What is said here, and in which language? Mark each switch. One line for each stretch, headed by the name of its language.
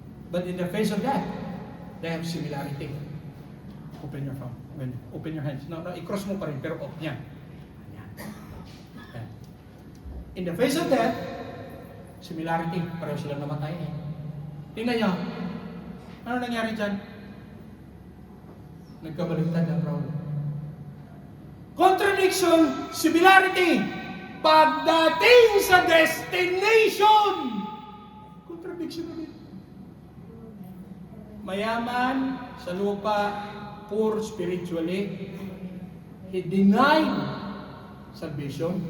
English: But in the face of that, they have similarity. Open your phone. Open your hands.
Filipino: No, i-cross mo pa rin, pero yan.
English: In the face of that, similarity,
Filipino: pareho silang namatay. Tingnan nyo, ano nangyari dyan? Nagkabaliktad ang role. Contradiction!
English: contradiction, similarity.
Filipino: Pagdating sa destination, contradiction ulit. Mayaman sa lupa, poor spiritually.
English: He denied salvation.